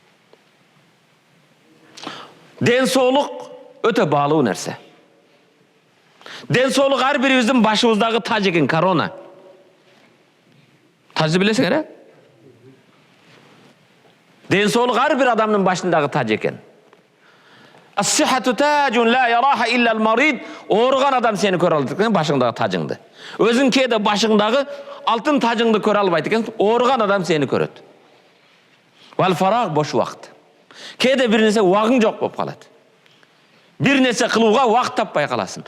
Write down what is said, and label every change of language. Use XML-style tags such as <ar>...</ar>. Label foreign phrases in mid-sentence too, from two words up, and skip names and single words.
<ky>Ден соолук өтө баалуу нерсе. Ден соолук ар бирибиздин башыбыздагы таж экен, корона. Тажды билесиңер, э? Ден соолук ар бир адамдын башындагы таж экен.</ky> <ar>الصحة تاج لا يراه إلا المريض.</ar> <ky>Ооруган адам сени көрө алат экен, башыңдагы тажыңды. Өзүң кээде башыңдагы алтын тажыңды көрө албайт экен, ооруган адам сени көрөт.</ky> <ar>والفراغ,</ar> <ky>бош убакыт. Кээде бир нерсе убагың жок болуп калат. Бир нерсе кылууга убакыт таппай каласың.</ky>